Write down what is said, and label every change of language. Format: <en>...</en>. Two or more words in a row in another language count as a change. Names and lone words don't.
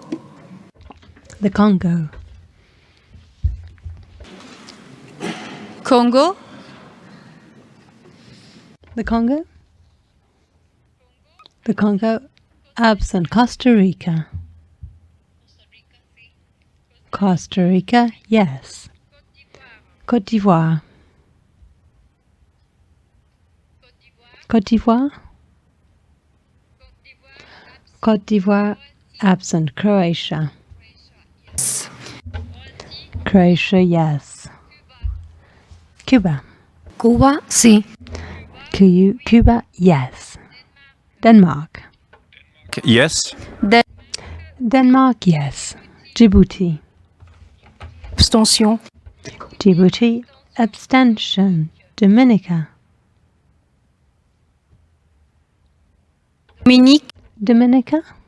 <en>The Congo? Congo. The Congo? The Congo, absent. Costa Rica? Costa Rica, yes. Côte d'Ivoire? Côte d'Ivoire? Côte d'Ivoire, absent. Croatia? Croatia, yes. Cuba? Cuba, sí. Cuba, yes. Denmark? Yes. Denmark, yes. Djibouti? Abstention. Djibouti, abstention. Dominica? Dominica?</en>